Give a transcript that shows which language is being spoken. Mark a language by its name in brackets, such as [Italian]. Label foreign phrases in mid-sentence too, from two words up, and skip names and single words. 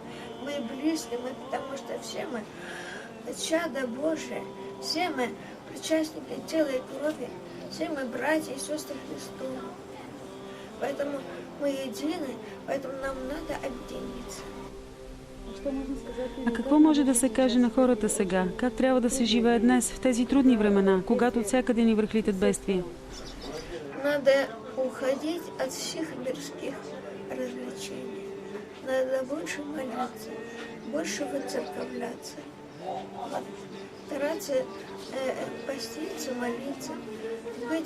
[Russian] Мы близки, потому что все мы чада Божие, все мы причастники тела и крови, все мы братья и сестры Христовы. Поэтому мы едины, поэтому нам надо объединиться. [Bulgarian] А какво може да се каже на хората сега? Как трябва да се живее днес, в тези трудни времена, когато от всякъде ни връхлитат бедствия? [Russian] Надо уходить от всех мирских развлечений. Надо больше молиться, больше выцерковляться, стараться поститься, молиться, быть.